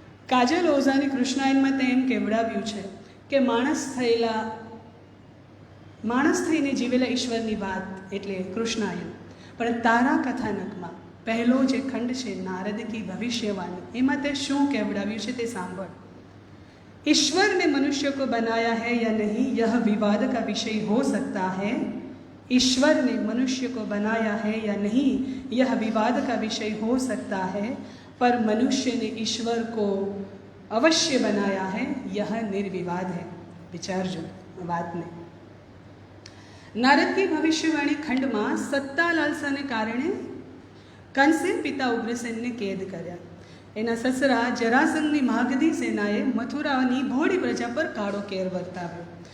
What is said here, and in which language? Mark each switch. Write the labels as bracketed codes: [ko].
[gu] કાજલ ઓઝાની કૃષ્ણાયનમાં તેમ કેવડાવ્યું છે કે માણસ થઈને જીવેલા ઈશ્વરની વાત એટલે કૃષ્ણાયન. પણ તારા કથાનકમાં પહેલો જે ખંડ છે નારદ કી ભવિષ્યવાણી, એમાં તે શું કેવડાવ્યું છે તે સાંભળ. [hi] ईश्वर ने मनुष्य को बनाया है या नहीं यह विवाद का विषय हो सकता है. ईश्वर ने मनुष्य को बनाया है या नहीं यह विवाद का विषय हो सकता है, पर मनुष्य ने ईश्वर को अवश्य बनाया है, यह निर्विवाद है. [gu] विचारजो बातने. नारद की भविष्यवाणी खंडમાં સત્તા લાલસાને કારણે કંસે પિતા ઉગ્રસેનને કેદ કર્યા. એના સસરા જરાસંઘની માગધી સેનાએ મથુરાની ભોળી પ્રજા પર કાળો કેર વર્તાવ્યો.